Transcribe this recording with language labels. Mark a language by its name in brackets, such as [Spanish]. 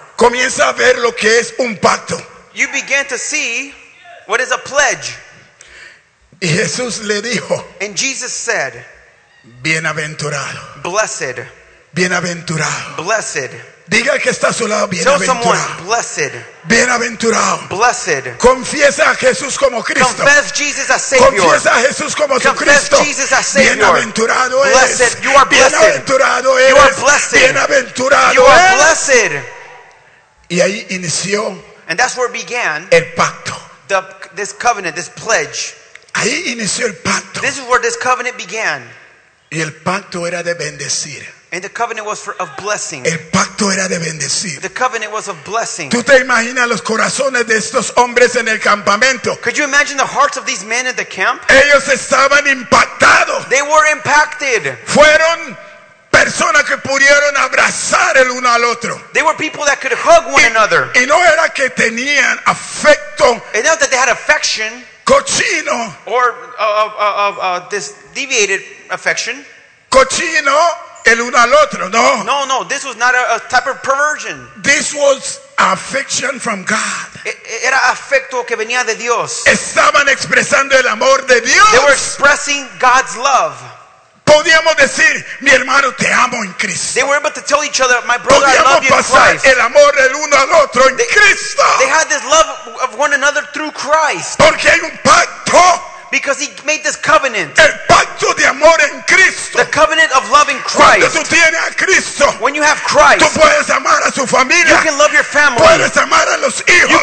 [Spanish] comienza a ver lo que es un pacto. [English] You begin to see what is a pledge. [Spanish] Y Jesús le dijo, [English] and Jesus said, [Spanish] bienaventurado, [English] blessed, [Spanish] bienaventurado, [English] blessed. [Spanish] Diga que está a su lado, bienaventurado. [English] Tell someone, blessed, [Spanish] bienaventurado, [English] blessed. [Spanish] Confiesa a Jesús como Cristo. [English] Confess Jesus as Savior. [Spanish] Confiesa a Jesús como [English] confess [Spanish] tu Cristo. [English] Jesus as Savior. [Spanish] Bienaventurado [English] blessed. [Spanish] Eres. [English] You are blessed. [Spanish] Bienaventurado [English] you [Spanish] eres. [English] Are blessed. [Spanish] Bienaventurado [English] you [Spanish] eres. [English] Are blessed. [Spanish] Y ahí inició, [English] and that's where began, [Spanish] el pacto, [English] the, this covenant, this pledge. [Spanish] Ahí inició el pacto. [English] This is where this covenant began. [Spanish] Y el pacto era de bendecir. [English] And the covenant was for of blessing. [Spanish] El pacto era de bendecir. [English] The covenant was of blessing. [Spanish] ¿Tú te imaginas los corazones de estos hombres en el campamento? [English] Could you imagine the hearts of these men at the camp? [Spanish] Ellos estaban impactados. [English] They were impacted. [Spanish] Fueron personas que pudieron abrazar el uno al otro. [English] They were people that could hug one another. [Spanish] Y no era que tenían afecto. [English] And not that they had affection. [Spanish] Cochino. [English] Or this deviated affection. [Spanish] Cochino. El uno al otro, no. [English] No, no, this was not a type of perversion. This was affection from God. [Spanish] Era afecto que venía de Dios. Estaban expresando el amor de Dios. [English] They were expressing God's love. [Spanish] Podíamos decir, mi hermano, te amo en Cristo. [English] They were able to tell each other, my brother, [Spanish] podíamos [English] I love you in Christ. [Spanish] Podíamos pasar el amor el uno al otro en Cristo. [English] They had this love of one another through Christ. [Spanish] Porque hay un pacto. [English] Because he made this covenant. [Spanish] El pacto de amor en Cristo. [English] The covenant of love in Christ. [Spanish] Cuando tú tienes a Cristo, [English] when you have Christ, [Spanish] tú puedes amar a su familia. [English] You can love your family. [Spanish] Puedes amar a los hijos.